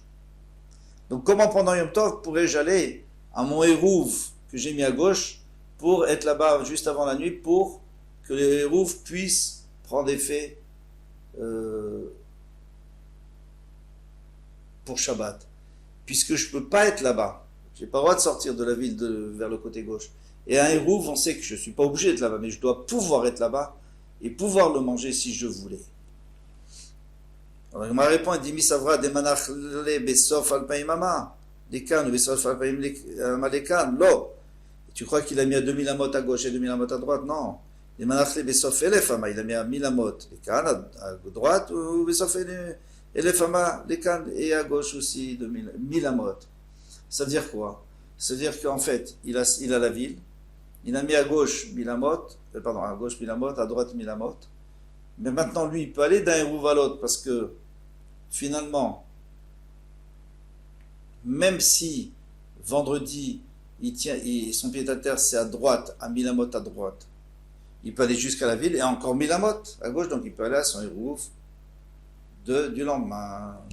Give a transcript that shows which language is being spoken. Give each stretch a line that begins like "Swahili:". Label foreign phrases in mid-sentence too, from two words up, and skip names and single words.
French: Donc comment pendant Yom Tov pourrais-je aller à mon hérouv que j'ai mis à gauche pour être là-bas juste avant la nuit pour que le hérouv puisse prendre effet pour Shabbat? Puisque je ne peux pas être là-bas. Je n'ai pas le droit de sortir de la ville vers le côté gauche. Et un hérouv, on sait que je ne suis pas obligé d'être là-bas, mais je dois pouvoir être là-bas et pouvoir le manger si je voulais.
Aramaic: Alors, ma réponse est dit, סברא דמנח ליה בסוף אלפים אמה לכאן או בסוף אלפים אמה לכאן לא.
French: Tu crois qu'il a mis à 2000 amot à gauche et 2000 amot à droite? Non. Les
Aramaic: מנח ליה בסוף אלף אמה,
French: il a mis à 1000 amot, lekan à droite ou
Aramaic: בסוף אלף אמה לכאן
French: et à gauche aussi 1000 amot. Ça veut dire quoi? Ça veut dire qu'en fait, il a la ville, il a mis à gauche 1000 amot, à gauche 1000 amot, à droite 1000 amot. Mais maintenant, lui, il peut aller d'un hérouv à l'autre parce que finalement, même si vendredi, son pied à terre, c'est à droite, à 1000 amot à droite, il peut aller jusqu'à la ville et encore 1000 amot à gauche, donc il peut aller à son hérouv du lendemain.